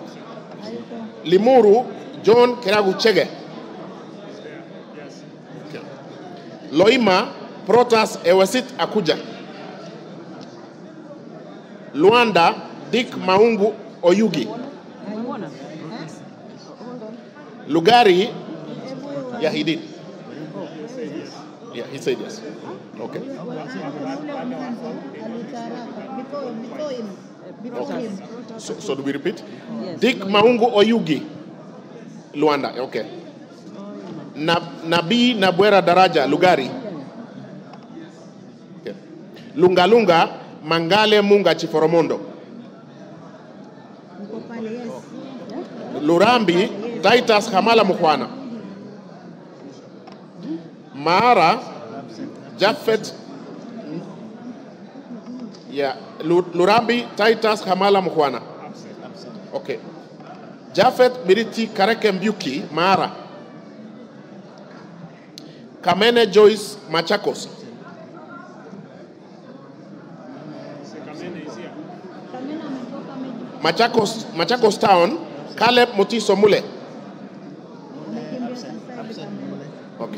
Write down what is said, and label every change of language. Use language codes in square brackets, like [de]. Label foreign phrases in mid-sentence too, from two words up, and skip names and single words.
[en] Limuru, John Keragu Chege. Okay. Loima, Protas Ewesit Akuja. Luanda, Dick Maungu Oyugi. Lugari, yeah, he did. Yeah, he said yes. Okay. Okay. So do we repeat? Yes. Dick Maungu Oyugi. Luanda, okay. Nabii Nabwera Daraja, Lugari. Okay. Lunga Lunga, Mangale Munga Chiforomondo. Lurambi, Titus Hamala Mukwana. Mara, Japheth, yeah, Lurambi, Titus Hamala Mukwana. Okay. Japheth Miriti Kareke Mbuki, Mara. Kamene Joyce Machakos. Machakos Town, Caleb Mutiso Mule. Okay.